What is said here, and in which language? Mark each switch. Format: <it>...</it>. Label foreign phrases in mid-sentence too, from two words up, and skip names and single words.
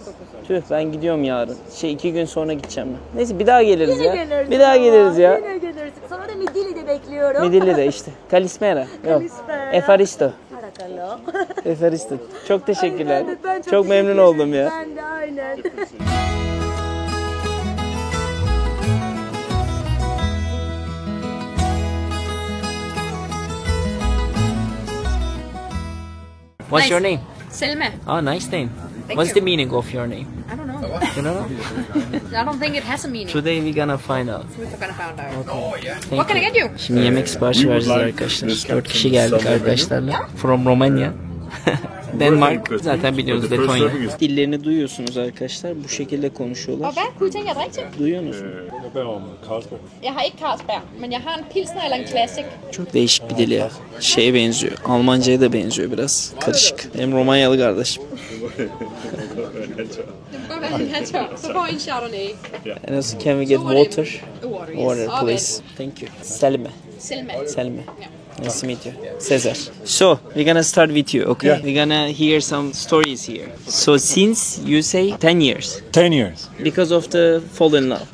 <tr>Tüh ben gidiyorum yarın. 2 gün sonra gideceğim ben. Neyse bir daha geliriz Yine ya. gelirsin Bir daha ama, geliriz ya. Yine gelirsin. Sonra da Midilli'de bekliyorum. Midilli'de işte. Kalispera. Yok. Kalispera. Efaristo. Parakalo. Efaristo. Çok teşekkürler. Ben Çok memnun teşekkür oldum ederim. ya. Ben de aynen.</tr> <en>What's your name? Selma. Oh, nice name. Thank What's you. the meaning of your name? I don't know. You don't know? I don't think it has a meaning. Today we're gonna find out. We're gonna find out. Thank What can I you. get you?</en> <tr>Şimdi yemek siparişi vereceğiz arkadaşlar. 4 kişi geldik arkadaşlarla.</tr> <en>From Romania.</en> <tr>Denmark zaten biliyorsunuz Letonya. Dillerini duyuyorsunuz arkadaşlar. Bu şekilde konuşuyorlar.</tr> <da>Og hvad kunne I tænke jer at drikke til?</da> <tr>Duyuyor musunuz?</tr> <da>Jeg beder om Carlsberg. Jeg har ikke Carlsberg, men jeg har en pilsner eller en classic.</da> <tr>Çok değişik bir dil ya. Şeye benziyor. Almanca'ya da benziyor biraz. Karışık. Hem Romanyalı kardeşim.</tr> <da>Det må godt være en natør. Så får I en Chardonnay.</da> <en>And also can we get water? Water, yes. Water Okay. please. Thank you. Selma. Selma. Selma. Nice to meet you. Cesar. So, we're gonna start with you, okay? Yeah. We're gonna hear some stories here. So, since you say 10 years, 10 years. because of the fall in love,</en>